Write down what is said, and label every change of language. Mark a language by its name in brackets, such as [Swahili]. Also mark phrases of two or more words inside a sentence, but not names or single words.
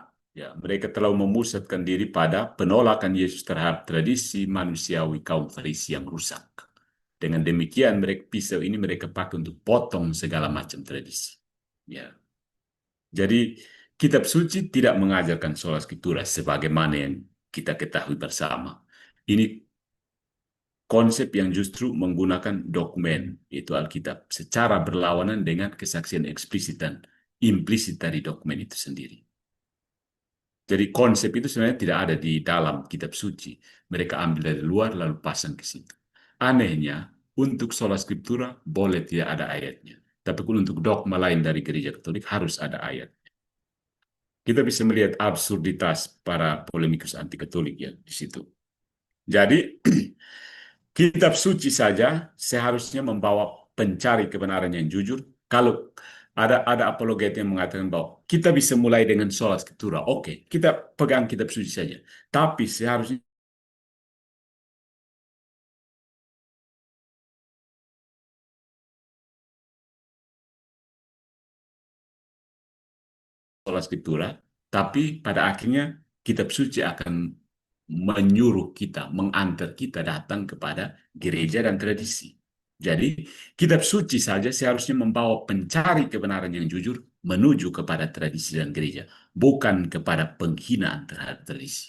[Indonesian] Ya, mereka terlalu memusatkan diri pada penolakan Yesus terhadap tradisi manusiawi kaum Farisi yang rusak. Dengan demikian mereka pisau ini mereka pakai untuk potong segala macam tradisi. Ya. Jadi kitab suci tidak mengajarkan [Latin] sola scriptura [Indonesian] sebagaimana yang kita ketahui bersama. Ini konsep yang justru menggunakan dokumen, yaitu Alkitab, secara berlawanan dengan kesaksian eksplisit dan implisit dari dokumen itu sendiri. Jadi konsep itu sebenarnya tidak ada di dalam kitab suci. Mereka ambil dari luar lalu pasang ke situ. Anehnya, untuk [Latin] sola scriptura [Indonesian] boleh tidak ada ayatnya. Tapi untuk dogma lain dari gereja Katolik harus ada ayat. Kita bisa melihat absurditas para polemikus anti-Katolik ya di situ. Jadi, kitab suci saja seharusnya membawa pencari kebenaran yang jujur. Kalau ada apologet yang mengatakan bahwa kita bisa mulai dengan [Latin] sola scriptura. [Indonesian] Oke, kita pegang kitab suci saja. Tapi seharusnya [Latin] sola scriptura, [Indonesian] tapi pada akhirnya kitab suci akan menyuruh kita, mengantar kita datang kepada gereja dan tradisi. Jadi, kitab suci saja seharusnya membawa pencari kebenaran yang jujur menuju kepada tradisi dan gereja, bukan kepada penghinaan terhadap tradisi.